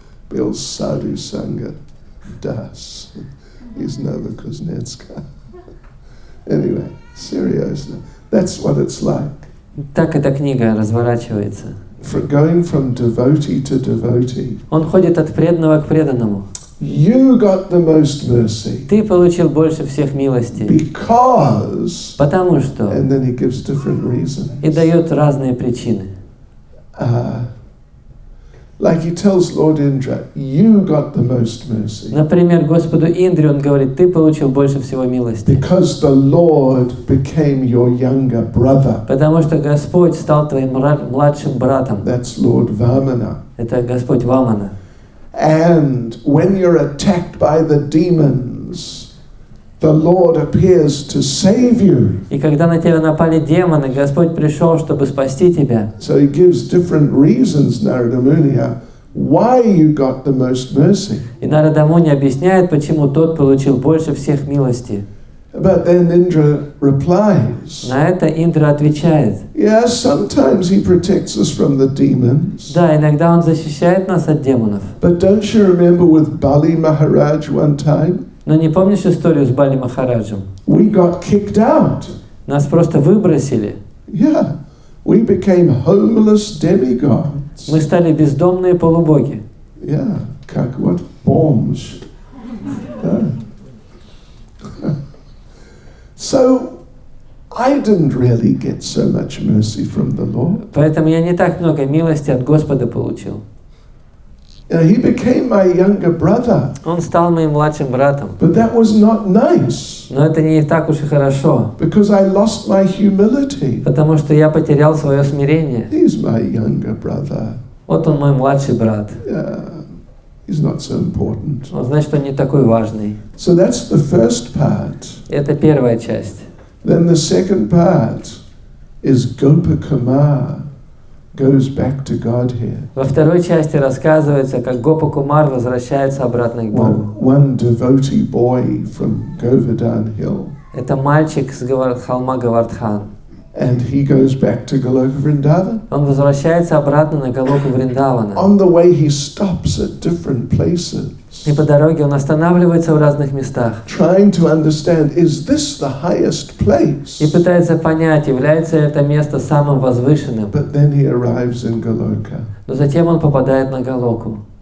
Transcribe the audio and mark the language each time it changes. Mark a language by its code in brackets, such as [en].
[ru] Был Sadhu Sangha Das из Новокузнецка. [en] Anyway, seriously, that's what it's like. [ru] Так эта книга разворачивается. [en] Going from devotee to devotee. [ru] Он ходит от преданного к преданному. [en] You got the most mercy. [ru] Ты получил больше всех милости. [en] Because. [ru] Потому что. [en] And then he gives different reasons. [ru] И дает разные причины. [en] Like he tells Lord Indra, you got the most mercy. [ru] Например, Господу Индре он говорит: ты получил больше всего милости. [en] Because the Lord became your younger brother. [ru] Потому что Господь стал твоим младшим братом. [en] That's Lord Vamana. [ru] Это Господь Вамана. [en] And when you're attacked by the demons, the Lord appears to save you. [ru] И когда на тебя напали демоны, Господь пришел, чтобы спасти тебя. [en] So he gives different reasons, Narada Muni, why you got the most mercy. [ru] И Нарада Муни объясняет, почему тот получил больше всех милости. [en] But then Indra replies. [ru] На это Индра отвечает. [en] Yeah, sometimes he protects us from the demons. [ru] Да, иногда он защищает нас от демонов. [en] But don't you remember with Bali Maharaj one time? [ru] Но не помнишь историю с Бали Махараджем? [en] We got kicked out. [ru] Нас просто выбросили. [en] Yeah, we became homeless demigods. [ru] Мы стали бездомные полубоги. Yeah, как вот бомж. [en] So I didn't really get so much mercy from the Lord. [ru] Поэтому я не так много милости от Господа получил. [en] He became my younger brother. [ru] Он стал моим младшим братом. [en] But that was not nice. [ru] Но это не так уж и хорошо. [en] Because I lost my humility. [ru] Потому что я потерял свое смирение. [en] He's my younger brother. [ru] Вот он мой младший брат. [en] Yeah. he's not so important. [ru] Ну, значит, он не такой важный. [en] So that's the first part. [ru] Это первая часть. [en] Then the second part is Gopakumar goes back to Godhead. [ru] Во второй части рассказывается, как Гопа Кумар возвращается обратно к Богу. [en] One devotee boy from Govardhan Hill. [ru] Это мальчик с холма Говардхан. [en] And he goes back to Goloka Vrindavan. [ru] Он возвращается обратно на Галоку Вриндавана. [en] On the way he stops at different places. [ru] И по дороге он останавливается в разных местах. [en] Trying to understand, is this the highest place? [ru] И пытается понять, является это место самым возвышенным. [en] But then he arrives in Goloka. [ru] Но затем он попадает на Галоку.